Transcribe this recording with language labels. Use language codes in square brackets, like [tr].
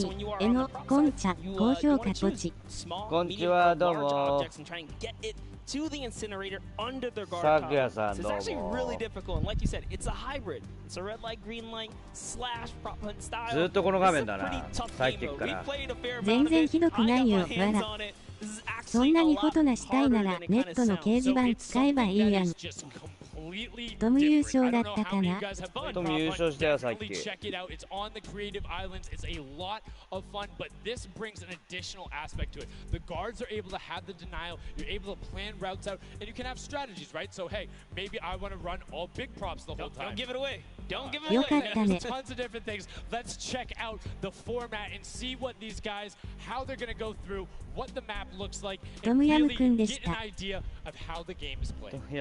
[en] So when you are on the prop side, you want to choose small, medium, or large objects and try and get it to the incinerator under their guard tower. So it's actually really difficult. And like you said, it's a hybrid. It's a red light, green light, / prop hunt style. It's a pretty tough game mode. We played a fair amount of it. I got my hands on it. [ja] そんなにフォトナしたいならネットの掲示板使えばいいやん。トム優勝だったかな。トム優勝したよさっき。 [en] Check it out. It's on the creative islands. It's a lot of fun, but this brings an additional aspect to it. The guards are able to have the denial. You're able to plan routes out, and you can have strategies, right? So hey, maybe I want to run all big props the whole time. Don't give it away. Don't give it away. There's tons of different things. Let's check out the format and see what these guys, how they're going to go through, what the map looks like, and really get an idea of how the game is played.